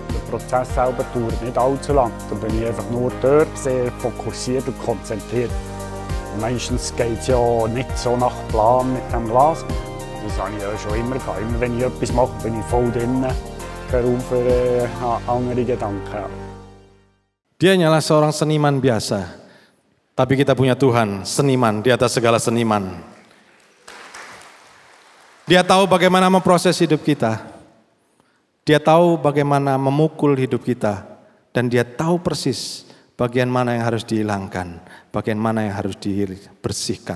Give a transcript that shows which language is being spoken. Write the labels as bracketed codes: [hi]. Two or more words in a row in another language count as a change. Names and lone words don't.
[de] Der Prozess selber dauert nicht allzu lang. Dann bin ich einfach nur dort sehr fokussiert und konzentriert. Und meistens geht es ja nicht so nach Plan mit dem Glas. Das habe ich ja schon immer gehabt. Immer wenn ich etwas mache, bin ich voll drin. Kein Raum für andere Gedanken. [id] Dia hanyalah seorang seniman biasa, tapi kita punya Tuhan, seniman di atas segala seniman. Dia tahu bagaimana memproses hidup kita. Dia tahu bagaimana memukul hidup kita. Dan dia tahu persis bagian mana yang harus dihilangkan, bagian mana yang harus dibersihkan.